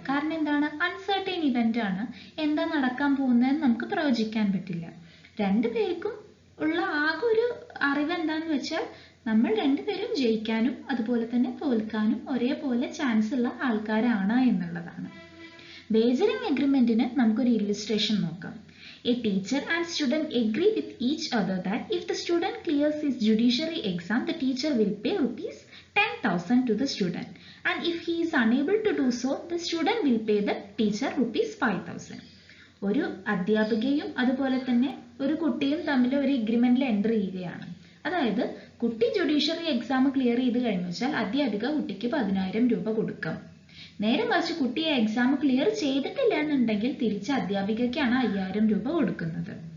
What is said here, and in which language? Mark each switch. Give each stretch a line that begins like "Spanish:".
Malayalam: കാരണം എന്താണ്, uncertain event ആണ്, എന്താ നടക്കാൻ പോകുന്നതെന്ന് നമുക്ക് പ്രവചിക്കാൻ പറ്റില്ല. രണ്ടുപേർക്കും ഉള്ള ആകെ ഒരു അറിവ് എന്താന്ന് വെച്ചാൽ നമ്മൾ രണ്ടുപേരും ജയിക്കാനും അതുപോലെ തന്നെ തോൽക്കാനും ഒരേപോലെ ചാൻസ് ഉള്ള ആൾക്കാരാണ് എന്നുള്ളതാണ്. വേജറിംഗ് എഗ്രിമെന്റിന് നമുക്കൊരു ഇല്ലുസ്ട്രേഷൻ നോക്കാം.
English: A teacher and student agree with each other that if the student clears his judiciary exam, the teacher will pay rupees 10,000 to the student. And if he is unable to do so, the student will pay the teacher rupees 5,000.
Malayalam: ഒരു അധ്യാപികയും അതുപോലെ തന്നെ ഒരു കുട്ടിയും തമ്മിൽ ഒരു എഗ്രിമെന്റിൽ enter ചെയ്യുകയാണ്. അതായത് കുട്ടി ജുഡീഷ്യറി എക്സാം ക്ലിയർ ചെയ്ത് കഴിഞ്ഞു വെച്ചാൽ അധ്യാപിക കുട്ടിക്ക് 10,000 രൂപ കൊടുക്കാം. നേരെ മറിച്ച് കുട്ടി എക്സാം ക്ലിയർ ചെയ്തിട്ടില്ല എന്നുണ്ടെങ്കിൽ തിരിച്ച് അധ്യാപികയ്ക്കാണ് 5,000 രൂപ കൊടുക്കുന്നത്.